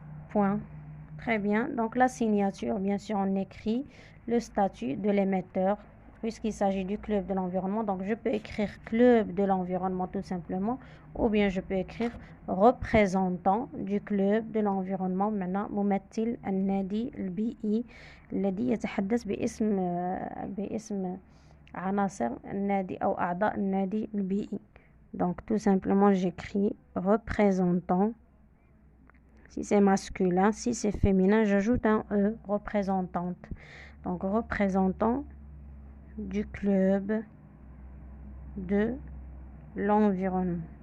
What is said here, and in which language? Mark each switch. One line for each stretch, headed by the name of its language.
French: Point. Très bien. Donc la signature, bien sûr, on écrit le statut de l'émetteur puisqu'il s'agit du club de l'environnement. Donc je peux écrire club de l'environnement tout simplement, ou bien je peux écrire représentant du club de l'environnement.
Arabic: Maintenant ممثل النادي البيئي الذي يتحدث باسم عناصر النادي أو أعضاء النادي البيئي.
French: Donc tout simplement j'écris représentant. Si c'est masculin, si c'est féminin, j'ajoute un E, représentante. Donc représentant du club de l'environnement.